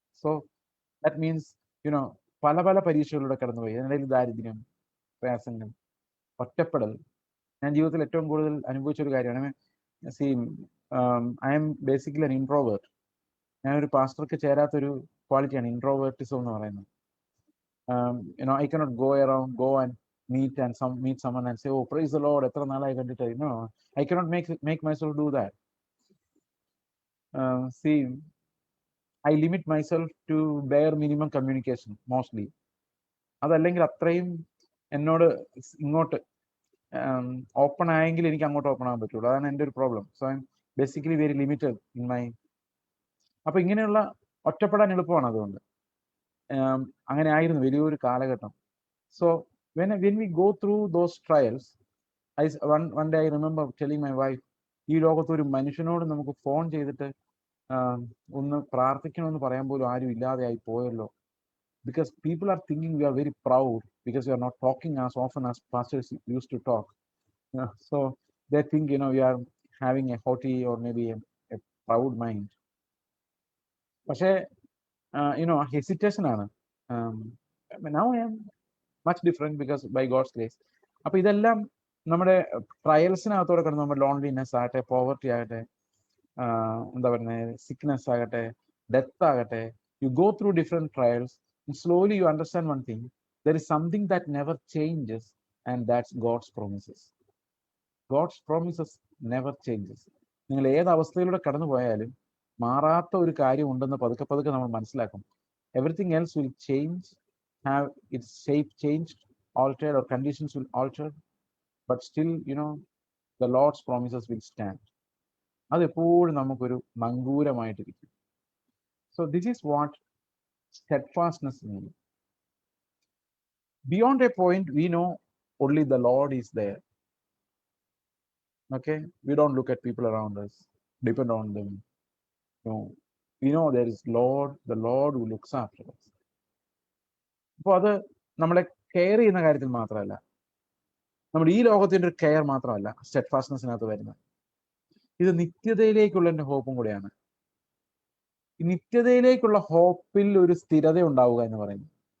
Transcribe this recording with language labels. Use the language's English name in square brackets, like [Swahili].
[English] so that means you know, [Malayalam] പല പല പരീക്ഷകളിലൂടെ കടന്നുപോയി. അതിനിടയിൽ ദാരിദ്ര്യം, പ്രയാസങ്ങൾ, ഒറ്റപ്പെടൽ. ഞാൻ ജീവിതത്തിൽ ഏറ്റവും കൂടുതൽ അനുഭവിച്ച ഒരു കാര്യമാണ്. [English] See, I am basically an introvert. [Malayalam] ഞാനൊരു പാസ്റ്റർക്ക് ചേരാത്തൊരു ക്വാളിറ്റിയാണ് ഇൻട്രോവേർട്ടിസം എന്ന് പറയുന്നത്. [English] you know, I cannot go and meet someone and say, oh praise the Lord, [Malayalam] എത്ര നാളായി കണ്ടിട്ട്. [English] No, I cannot make myself do that. See, I limit myself to bare minimum communication mostly. [Malayalam] അതല്ലെങ്കിൽ അത്രയും എന്നോട് ഇങ്ങോട്ട് ഓപ്പൺ ആയെങ്കിൽ എനിക്ക് അങ്ങോട്ട് ഓപ്പൺ ആകാൻ പറ്റുള്ളൂ. അതാണ് എൻ്റെ ഒരു problem. [English] So I am basically very limited in my. [Malayalam] അപ്പൊ ഇങ്ങനെയുള്ള ഒറ്റപ്പെടാൻ എളുപ്പമാണ്. അതുകൊണ്ട് അങ്ങനെ ആയിരുന്നു വലിയൊരു കാലഘട്ടം. [English] so when we go through those trials, one day I remember telling my wife, [Malayalam] ഈ ലോകത്ത് ഒരു മനുഷ്യനോട് നമുക്ക് ഫോൺ ചെയ്തിട്ട് ഒന്ന് പ്രാർത്ഥിക്കണമെന്ന് പറയാൻ പോലും ആരും ഇല്ലാതെ ആയി പോയല്ലോ. [English] Because people are thinking we are very proud because we are not talking as often as pastors used to talk. So they think, we are having a haughty or maybe a proud mind. [Malayalam] പക്ഷേ hesitation ആണ്. [English] Now I am much different because by God's grace. [Malayalam] അപ്പൊ ഇതെല്ലാം നമ്മുടെ ട്രയൽസിനകത്തോടെ കിടന്ന് നമ്മുടെ loneliness ആകട്ടെ, poverty ആകട്ടെ, എന്താ പറയുന്നത്, സിക്നെസ് ആകട്ടെ, ഡെത്ത് ആകട്ടെ, [English] you go through different trials and slowly you understand one thing: there is something that never changes, and that's God's promises. God's promises never changes. [Malayalam] നിങ്ങൾ ഏത് അവസ്ഥയിലൂടെ കടന്നു പോയാലും മാറാത്ത ഒരു കാര്യം ഉണ്ടെന്ന് പതുക്കെ പതുക്കെ നമ്മൾ മനസ്സിലാക്കും. [English] Everything else will change, have its shape changed, altered, or conditions will alter, but still, the Lord's promises will stand. [Malayalam] അത് എപ്പോഴും നമുക്കൊരു നങ്കൂരമായിട്ടിരിക്കും. [English] So this is what steadfastness means. Beyond a point, we know only the Lord is there. Okay, we don't look at people around us, depend on them. No, we know there is the Lord who looks after us. [Malayalam] അപ്പോൾ അത് നമ്മളെ care ചെയ്യുന്ന കാര്യത്തിൽ മാത്രമല്ല, നമ്മുടെ ഈ ലോകത്തിന്റെ ഒരു കെയർ മാത്രമല്ല സ്റ്റെഡ്ഫാസ്റ്റ്നെസ്സിനകത്ത് വരുന്നത്. ഇത് നിത്യതയിലേക്കുള്ള എൻ്റെ ഹോപ്പും കൂടെയാണ്. ഈ നിത്യതയിലേക്കുള്ള ഹോപ്പിൽ ഒരു സ്ഥിരത ഉണ്ടാവുക എന്ന് പറയുന്നത്.